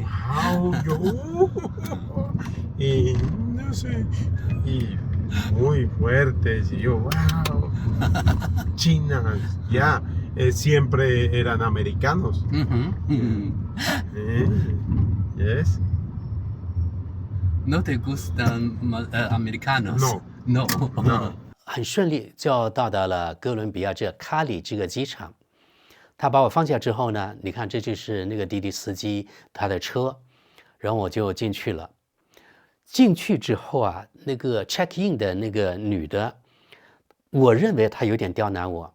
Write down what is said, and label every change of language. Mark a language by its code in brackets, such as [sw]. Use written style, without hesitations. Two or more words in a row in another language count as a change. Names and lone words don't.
[es] Wow, y no sé, y muy fuertes. Y yo, wow. China, ya, siempre eran americanos. Yes. ¿No te gustan americanos? No. [zh] 很顺利就到达了哥伦比亚这卡里这个机场。他把我放下之后呢，你看这就是那个滴滴司机他的车，然后我就进去了。进去之后啊，那个 [en] check in [zh] 的那个女的，我认为她有点刁难我。